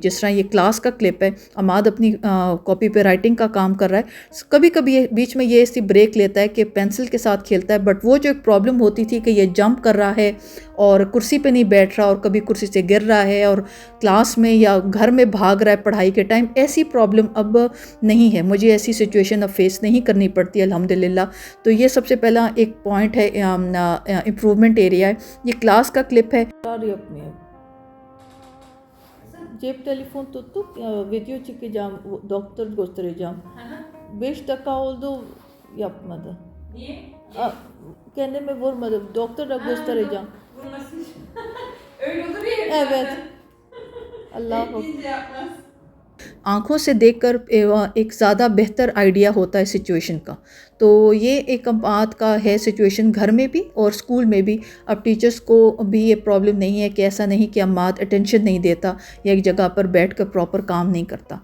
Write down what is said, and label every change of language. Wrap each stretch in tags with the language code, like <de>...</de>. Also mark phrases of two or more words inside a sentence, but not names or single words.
<hi>जिस तरह ये क्लास का क्लिप है, अमाद अपनी कॉपी पे राइटिंग का काम कर रहा है, कभी कभी बीच में ये ऐसी ब्रेक लेता है कि पेंसिल के साथ खेलता है, बट वो जो एक प्रॉब्लम होती थी कि ये जंप कर रहा है और कुर्सी पे नहीं बैठ रहा और कभी कुर्सी से गिर रहा है और क्लास में या घर में भाग रहा है पढ़ाई के टाइम, ऐसी प्रॉब्लम अब नहीं है। मुझे ऐसी सिचुएशन अब फेस नहीं करनी पड़ती अल्हम्दुलिल्लाह। तो ये सबसे पहला एक पॉइंट है,</hi> <en>improvement area</en> <hi>है। ये क्लास का क्लिप है।</hi> <tr>Cep telefon tuttuk, video çekeceğim, doktor göstereceğim. 5 dakika oldu, yapmadı. Niye? Kendime vurmadım, doktora göstereceğim. Vurmasın. Öyle olur ya. Evet. Allah Bekleyince yapmaz.</tr> <hi>आँखों से देखकर एक ज़्यादा बेहतर आइडिया होता है सिचुएशन का। तो ये एक बात का है सिचुएशन घर में भी और स्कूल में भी। अब टीचर्स को भी ये प्रॉब्लम नहीं है कि ऐसा नहीं कि अम्माद अटेंशन नहीं देता या एक जगह पर बैठ कर प्रॉपर काम नहीं करता।</hi>